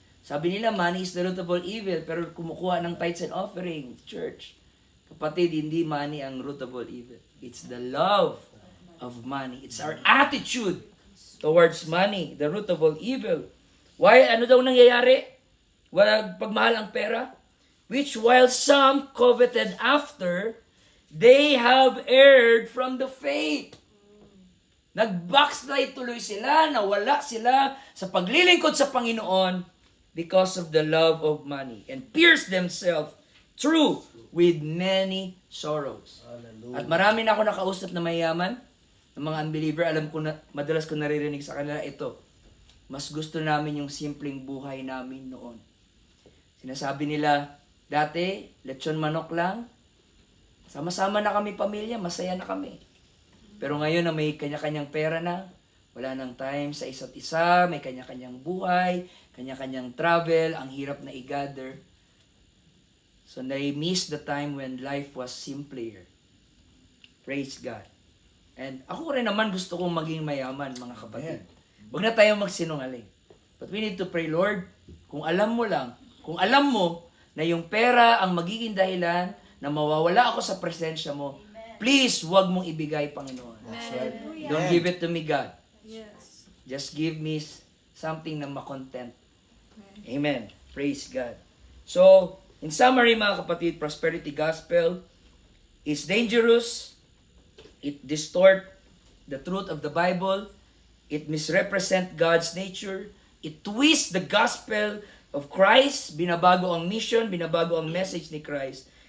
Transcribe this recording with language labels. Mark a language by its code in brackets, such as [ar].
[tl] Sabi nila, [en] money is the root of all evil. [tl] Pero kumukuha ng [en] tithes and offering, church. [tl] Kapatid, hindi [en] money ang root of all evil. It's the love of money. It's our attitude towards money, the root of all evil. [tl] Why? Ano daw nangyayari? Walang pagmahal ang pera? [en] Which while some coveted after, they have erred from the faith. [tl] Nag-backslide tuloy sila, nawala sila sa paglilingkod sa Panginoon [en] because of the love of money and pierced themselves through with many sorrows. Hallelujah. [tl] At marami na ako nakausap na mayaman, ng mga unbeliever, alam ko na, madalas ko naririnig sa kanila ito. Mas gusto namin yung simpleng buhay namin noon. Sinasabi nila, dati, lechon manok lang, sama-sama na kami pamilya, masaya na kami. Pero ngayon na may kanya-kanyang pera na, wala nang time sa isa't isa, may kanya-kanyang buhay, kanya-kanyang travel, ang hirap na i-gather. [en] So they miss the time when life was simpler. Praise God. [tl] And ako rin naman gusto kong maging mayaman, mga kapatid. Huwag na tayo magsinungaling. [en] But we need to pray, [tl] Lord, kung alam mo lang, kung alam mo na yung pera ang magiging dahilan na mawawala ako sa presensya mo, please, huwag mong ibigay, Panginoon. [en] That's right. Don't give it to me, God. Yes. Just give me something na makontent. Amen. Praise God. So, in summary, mga kapatid, prosperity gospel is dangerous. It distort the truth of the Bible. It misrepresent God's nature. It twists the gospel of Christ. [tl] Binabago ang mission, binabago ang message ni Christ.